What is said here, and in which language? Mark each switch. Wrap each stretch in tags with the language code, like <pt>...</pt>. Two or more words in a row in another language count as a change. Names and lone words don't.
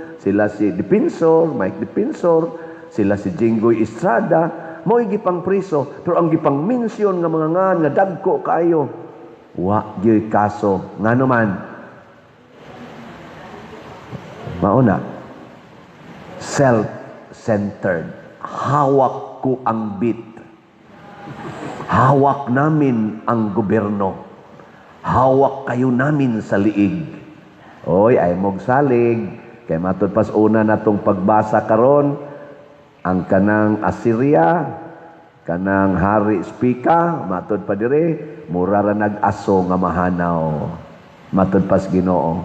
<ceb>Sila si Defensor, Mike Defensor, sila si Jinggoy Estrada, mo'y gipang priso, pero ang gipang minsyon nga mga nga dagko kayo, Wa gyud kaso ngano man mauna</ceb> <en>self-centered.</en> <tl>Hawak ko ang bit. Hawak namin ang gobyerno. Hawak kayo namin sa liig.</tl> <ceb>Oy, ay mog salig. Kay matud pas una natong pagbasa karon, ang kanang Assyria, kanang hari Spika, matud pa dire, mura ra nag-aso nga mahanaw. Matud pas Ginoo.</ceb>